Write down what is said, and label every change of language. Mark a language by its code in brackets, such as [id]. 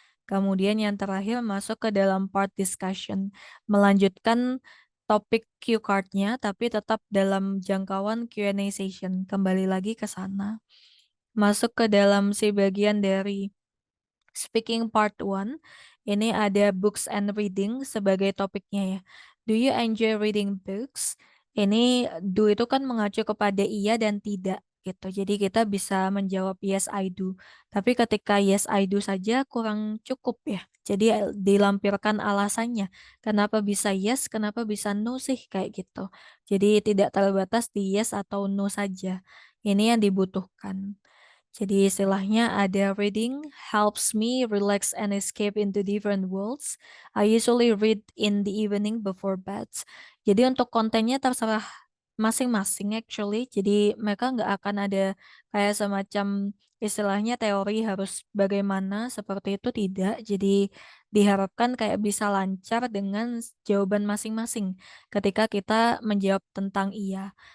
[id] Kemudian yang terakhir masuk ke dalam part discussion, melanjutkan topik cue card-nya tapi tetap dalam jangkauan Q&A session. Kembali lagi ke sana. Masuk ke dalam si bagian dari speaking part 1. Ini ada [en] books and reading [id] sebagai topiknya ya. [en] Do you enjoy reading books? [id] Ini do itu kan mengacu kepada iya dan tidak gitu. Jadi kita bisa menjawab [en] yes I do. [id] Tapi ketika yes I do saja kurang cukup ya. Jadi dilampirkan alasannya. Kenapa bisa yes, kenapa bisa no sih kayak gitu. Jadi tidak terbatas di yes atau no saja. Ini yang dibutuhkan. Jadi istilahnya ada [en] reading helps me relax and escape into different worlds. I usually read in the evening before bed. [id] Jadi untuk kontennya terserah masing-masing actually. Jadi mereka nggak akan ada kayak semacam istilahnya teori harus bagaimana seperti itu tidak. Jadi diharapkan kayak bisa lancar dengan jawaban masing-masing ketika kita menjawab tentang iya.